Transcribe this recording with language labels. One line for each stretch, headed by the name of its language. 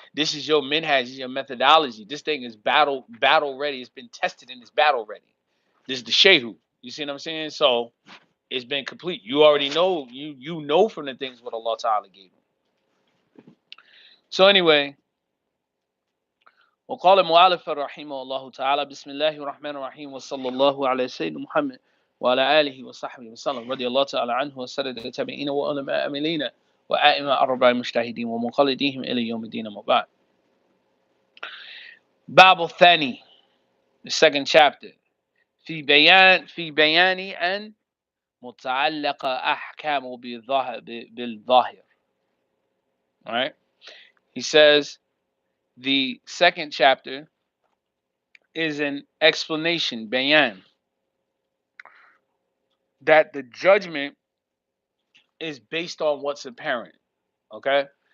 English: This is your minhaj, your methodology. This thing is battle ready. It's been tested and it's battle ready. This is the shehu. You see what I'm saying? So it's been complete. You already know. You know from the things what Allah Ta'ala gave you. So anyway.
Arabic: وقال المؤلف رحمه الله تعالى بسم الله الرحمن الرحيم وصلى الله على سيدنا محمد وعلى آله وصحبه وسلم رضي الله تعالى عنه وسدد التابعين وعلماء أملين وأئمة أربع المجتهدين ومقلديهم إلى يوم الدين ما بعد. باب الثاني,
English: the second chapter,
Arabic: في بيان أن متعلق أحكام بالظاهر.
English: All right, he says the second chapter is an explanation, bayan, that the judgment is based on what's apparent. Okay?